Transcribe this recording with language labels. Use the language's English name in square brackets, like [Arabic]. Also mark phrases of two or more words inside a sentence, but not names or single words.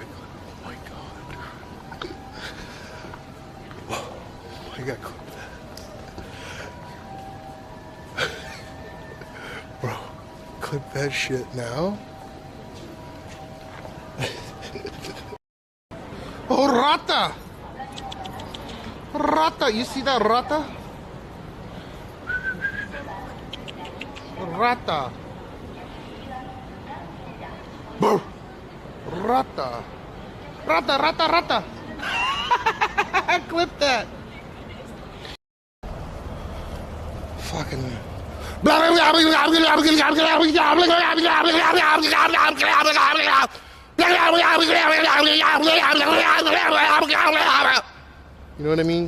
[English] Oh my god. Whoa, I gotta clip that. Bro, clip that shit now. Oh, rata! Rata, you see that rata? Rata. Brr. Rata. Rata. Clip that. Fucking. You know what I mean?